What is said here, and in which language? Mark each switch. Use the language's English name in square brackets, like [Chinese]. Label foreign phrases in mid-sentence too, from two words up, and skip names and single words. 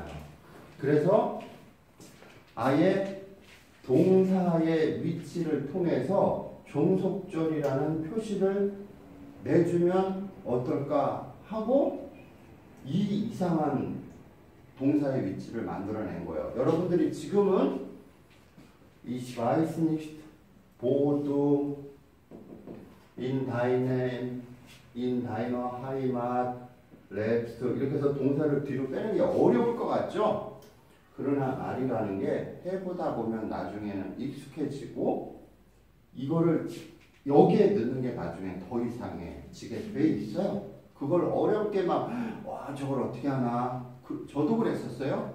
[Korean] 그래서 아예 동사의 위치를 통해서 종속절이라는 표시를 내주면 어떨까 하고 이 이상한 동사의 위치를 만들어낸 거예요. 여러분들이 지금은 [German] Ich weiß nicht, wo du in deinem, in deiner Heimat lebst [Korean] 이렇게 해서 동사를 뒤로 빼는 게 어려울 것 같죠? 그러나 말이라는 게 해보다 보면 나중에는 익숙해지고 이거를 여기에 넣는 게 나중에 더 이상해지게 돼 있어요. 그걸 어렵게 막 와 저걸 어떻게 하나 저도 그랬었어요.